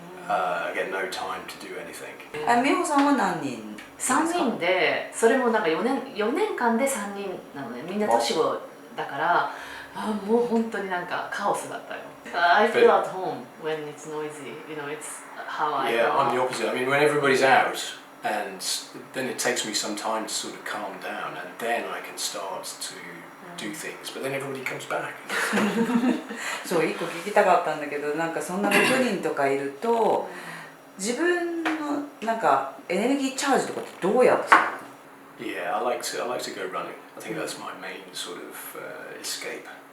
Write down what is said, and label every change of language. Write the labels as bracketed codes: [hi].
[en] I get no time to do anything. [ja] あ、美穂さんは何人ですか 3人で、それもなんか4年間で3人なのね。みんな年子だから、もう本当になんかカオスだったよ。 [en] I feel at home when it's noisy. You know, it's how I Yeah, I'm the feel. opposite. I mean, when everybody's out, and then it takes me some time to sort of calm down, and then I can start to do things. But then everybody comes back. [ja] そう一個聞きたかったんだけど、なんかそんな6人とかいると自分のなんかエネルギーチャージとかってどうやってするの？ [en] Yeah, I like to go running. I think that's my main sort of escape.